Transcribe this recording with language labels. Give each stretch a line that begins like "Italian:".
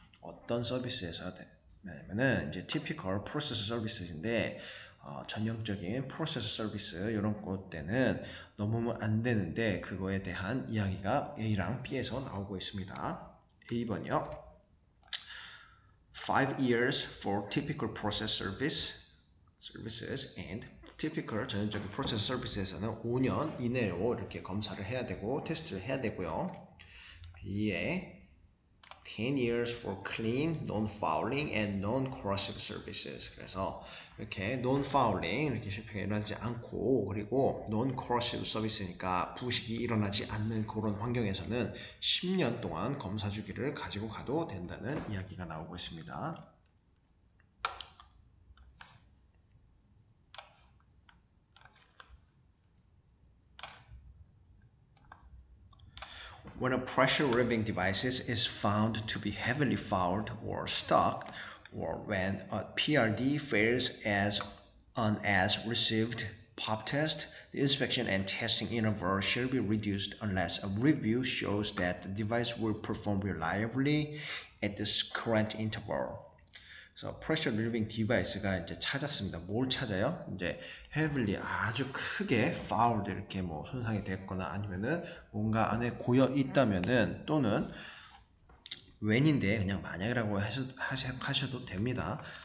Korean: 어떤 서비스에서 냐면은 이제 typical process services인데 전형적인 프로세스 서비스 이런 것 때는 넘으면 안 되는데 그거에 대한 이야기가 A랑 B에서 나오고 있습니다. A번이요.
English: 5 years for typical process services and typical
Korean: 전형적인 프로세스 서비스에서는 5년 이내로 이렇게 검사를 해야 되고 테스트를 해야 되고요.
English: B에 10 years for clean, non-fouling and non-corrosive services.
Korean: 그래서 이렇게 non-fouling 이렇게 실패가 일어나지 않고 그리고 non-corrosive 서비스니까 부식이 일어나지 않는 그런 환경에서는 10년 동안 검사 주기를 가지고 가도 된다는 이야기가 나오고 있습니다.
English: When a pressure relieving device is found to be heavily fouled or stuck, or when a PRD fails as an as-received pop test, the inspection and testing interval shall be reduced unless a review shows that the device will perform reliably at this current interval.
Korean: 그래서 pressure relieving device가 이제 찾았습니다. 뭘 찾아요? 이제 heavily 아주 크게 fouled 이렇게 뭐 손상이 됐거나 아니면은 뭔가 안에 고여 있다면은 또는 when인데 그냥 만약이라고 하셔도 됩니다.